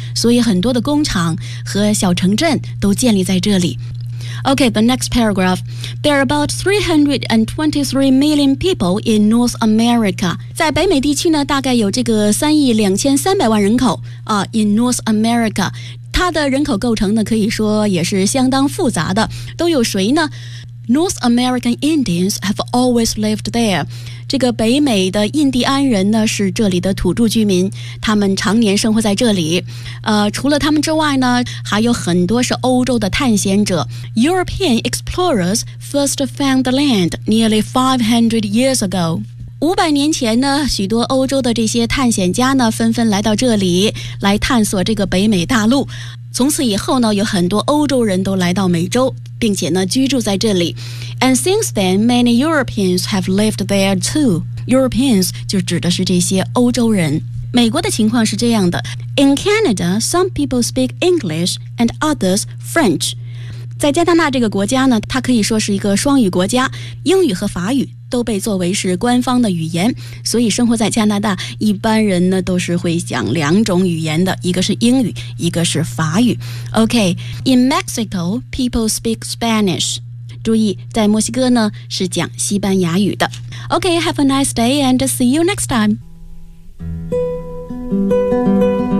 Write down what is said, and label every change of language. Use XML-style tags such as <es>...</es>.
<zh>所以很多的工厂和小城镇都建立在这里。</zh> <en>Okay, the next paragraph. There are about 323 million people in North America.</en> <zh>在北美地区呢，大概有这个3亿2300万人口啊。</zh> <en>In North America,</en> <zh>它的人口构成呢，可以说也是相当复杂的。都有谁呢？</zh> <en>North American Indians have always lived there.</en> <zh>这个北美的印第安人呢，是这里的土著居民，他们常年生活在这里。除了他们之外呢，还有很多是欧洲的探险者。</zh> <en>European explorers first found the land nearly 500 years ago.</en> <zh>500年前呢，许多欧洲的这些探险家呢，纷纷来到这里，来探索这个北美大陆。从此以后呢，有很多欧洲人都来到美洲，并且呢居住在这里。</zh> <en>And since then, many Europeans have lived there too. Europeans</en> <zh>就指的是这些欧洲人。美国的情况是这样的，</zh> <en>In Canada, some people speak English and others French.</en> <zh>在加拿大这个国家呢，它可以说是一个双语国家，英语和法语都被作为是官方的语言。所以生活在加拿大，一般人呢都是会讲两种语言的，一个是英语，一个是法语。</zh> <en>OK, in Mexico, people speak Spanish.</en> <zh>注意在墨西哥呢是讲西班牙语的。</zh> <en>OK, have a nice day and see you next time. Thank you.</en>